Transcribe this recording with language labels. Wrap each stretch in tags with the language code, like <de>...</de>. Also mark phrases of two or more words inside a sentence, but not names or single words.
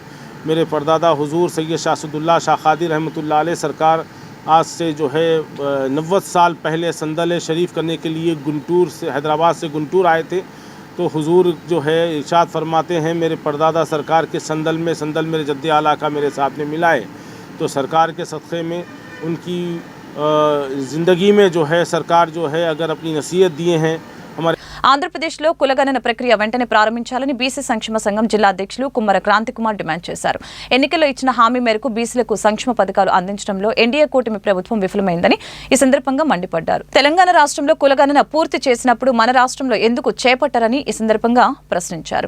<ur>میرے پردادا حضور سید شاہ اسداللہ شاہ خادری رحمۃ اللہ علیہ سرکار آج سے جو ہے 90 سال پہلے سندل شریف کرنے کے لیے گنٹور سے حیدرآباد سے گنٹور آئے تھے. تو حضور جو ہے ارشاد فرماتے ہیں میرے پردادا سرکار کے سندل میرے جد اعلیٰ کا میرے ساتھ میں ملائے. تو سرکار کے صدقے میں ان کی زندگی میں جو ہے سرکار جو ہے اگر اپنی نصیحت دیے ہیں ہمارے</ur> <te>ఆంధ్రప్రదేశ్లో కులగణన ప్రక్రియ వెంటనే ప్రారంభించాలని బీసీ సంక్షేమ సంఘం జిల్లా అధ్యక్షులు కుమ్మర క్రాంతి కుమార్ డిమాండ్ చేశారు. ఎన్నికల్లో ఇచ్చిన హామీ మేరకు బీసీలకు సంక్షేమ పథకాలు అందించడంలో ఎన్డీఏ కూటమి ప్రభుత్వం విఫలమైందని ఈ సందర్భంగా మండిపడ్డారు. తెలంగాణ రాష్ట్రంలో కులగణన పూర్తి చేసినప్పుడు మన రాష్ట్రంలో ఎందుకు చేపట్టారని ఈ సందర్భంగా ప్రశ్నించారు.</te>